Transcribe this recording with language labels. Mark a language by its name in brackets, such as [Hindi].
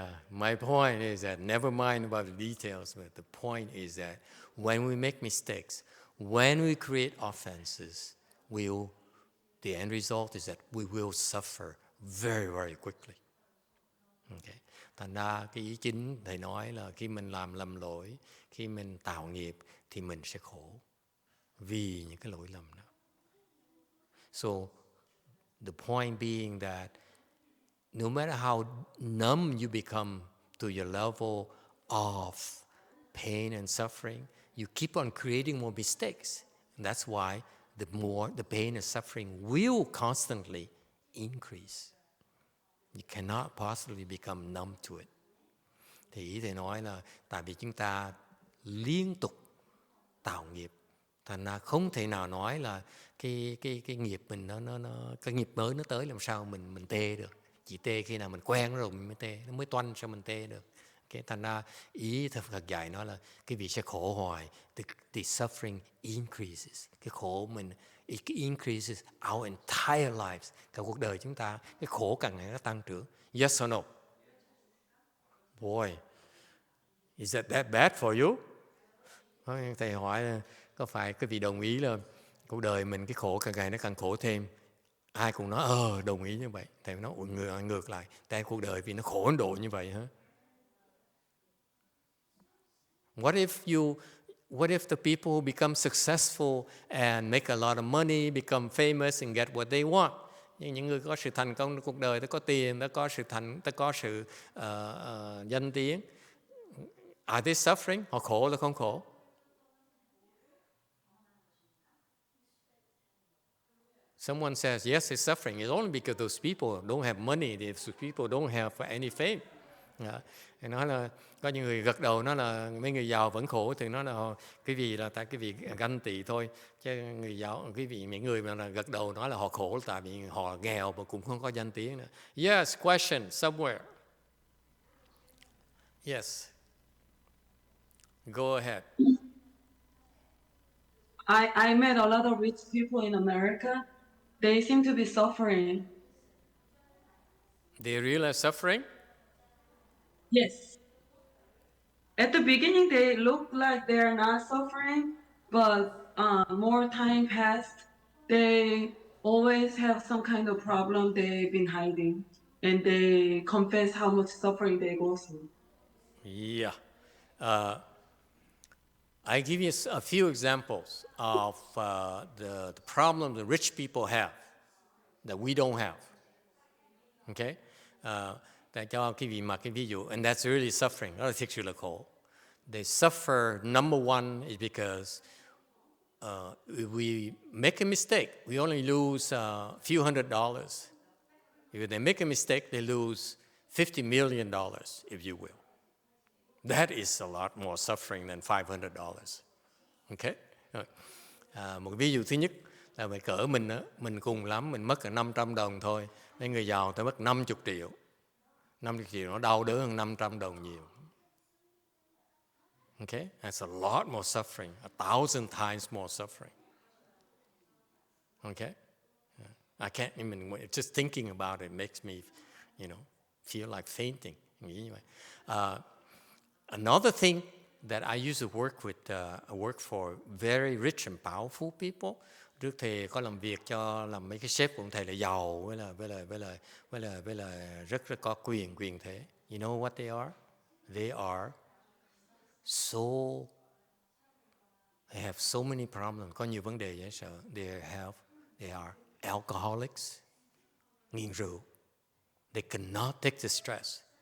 [English] My point is that, never mind about the details, but the point is that when we make mistakes, when we create offenses, the end result is that we will suffer very, very quickly. Okay. [Vietnamese] Thành ra cái ý chính thầy nói là khi mình làm lầm lỗi, khi mình tạo nghiệp thì mình sẽ khổ vì những cái lỗi lầm đó. [English] So the point being that no matter how numb you become to your level of pain and suffering, you keep on creating more mistakes. And that's why the pain and suffering will constantly increase. You cannot possibly become numb to it. [Vietnamese] Thì ý thầy nói là tại vì chúng ta liên tục tạo nghiệp, thành ra không thể nào nói là cái nghiệp mình nó cái nghiệp mới nó tới làm sao mình tê được. Chỉ tê khi nào mình quen rồi mình mới tê, nó mới toanh sao mình tê được. Okay, thành ra ý Phật dạy nó là cái vị sẽ khổ hoài. [English] The suffering increases. [Vietnamese] Cái khổ mình [English] it increases our entire lives. [Vietnamese] Cả cuộc đời chúng ta, cái khổ càng ngày nó tăng trưởng. Yes or no? [English] Boy, is that bad for you? [Vietnamese] Thầy hỏi có phải cái vị đồng ý là cuộc đời mình cái khổ càng ngày nó càng khổ thêm? Ai cũng nói đồng ý như vậy. Thầy nói ngược lại, tại cuộc đời vì nó khổ đến độ như vậy hả? [English] What if the people who become successful and make a lot of money, become famous and get what they want? [Vietnamese] Những người có sự thành công trong cuộc đời, ta có tiền, ta có sự danh tiếng. [English] Are they suffering? [Vietnamese] Họ khổ hay không khổ? [English] Someone says, yes, it's suffering. It's only because those people don't have money. Those people don't have any fame. [Vietnamese] Thì nói là có những người gật đầu, nói là mấy người giàu vẫn khổ, thì nói là cái gì là tại cái vị ganh tị thôi, chứ người giàu, cái vị những người mà là gật đầu nói là họ khổ tại vì họ nghèo và cũng không có danh tiếng nữa. [English] Yes, question somewhere. Yes, go ahead. I met a lot of rich people in America. They seem to be suffering. They really are suffering? Yes. At the beginning, they look like they're not suffering, but more time passed, they always have some kind of problem they've been hiding, and they confess how much suffering they go through. Yeah. I give you a few examples of the problem the rich people have that we don't have. Okay? [Vietnamese] Tại cho cái ví dụ, [English] and that's really suffering, [Vietnamese] đó là thực sự là khổ. [English] They suffer, number one, is because if we make a mistake, we only lose a few $100s. If they make a mistake, they lose $50 million, if you will. That is a lot more suffering than $500. Okay? [Vietnamese] Một ví dụ thứ nhất là về cỡ mình cùng lắm, mình mất cả 500 đồng thôi. Nên người giàu ta mất 50 triệu. 50 triệu nó đau đớn hơn 500 đồng nhiều. [English] Okay? That's a lot more suffering, 1,000 times more suffering. Okay? I can't even, just thinking about it makes me, feel like fainting. [Vietnamese] Nghĩ như vậy. [English] Another thing that I used to work for very rich and powerful people. [Vietnamese] Trước thầy có làm việc làm mấy cái sếp của thầy là giàu với là rất có quyền thế. [English] You know what they are? They are they have so many problems. [Vietnamese] Có nhiều vấn đề dễ sợ. [English] They are alcoholics, [Vietnamese] nghiện rượu. [English] They cannot take the stress.